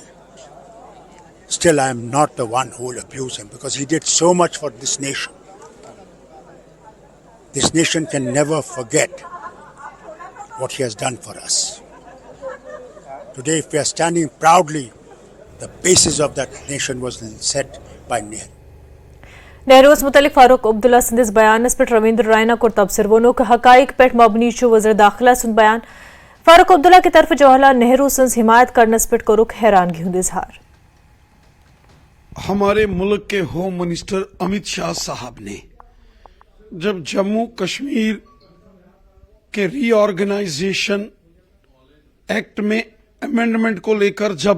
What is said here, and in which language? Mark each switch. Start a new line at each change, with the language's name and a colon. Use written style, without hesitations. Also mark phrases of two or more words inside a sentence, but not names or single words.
English: Still, I am not the one who will abuse him because he did so much for this nation. This nation can never forget what he has done for us. Today, if we are standing proudly, the basis of that nation was set by Nehru.
Kashmiri: نہرو متعلق فاروق عبداللہ سندس بیانس پہ رویندر رائنا کو تبصر وونک حقائق پہ مبنی وزیر داخلہ سند بیان فاروق عبداللہ کی طرف جواہر لال نہرو سن حمایت کرنس پہ کورک حیرانگی ہند اظہار.
Urdu: ہمارے ملک کے
English: home minister
Urdu: امت شاہ صاحب نے جب جموں کشمیر کے
English: reorganisation act
Urdu: میں امینڈمنٹ کو لے کر جب